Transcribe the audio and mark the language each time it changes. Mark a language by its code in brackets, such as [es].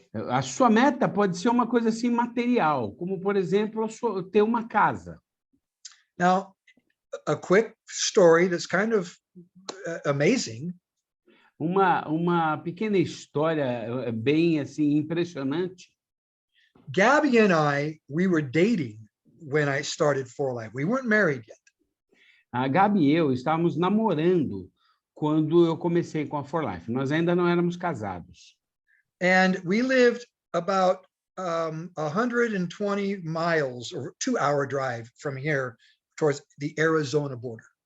[pt] A sua meta pode ser uma coisa assim material, como, por exemplo, ter uma casa. [en] Now, a quick story that's kind of amazing. [pt] Uma pequena história bem assim impressionante. [en] Gabby and I, we were dating when I started For Life. We weren't married yet. [pt] A Gabi e eu estávamos namorando quando eu comecei com a For Life. Nós ainda não éramos casados. [en] And we lived about 120 miles or 2-hour drive from here towards the Arizona border.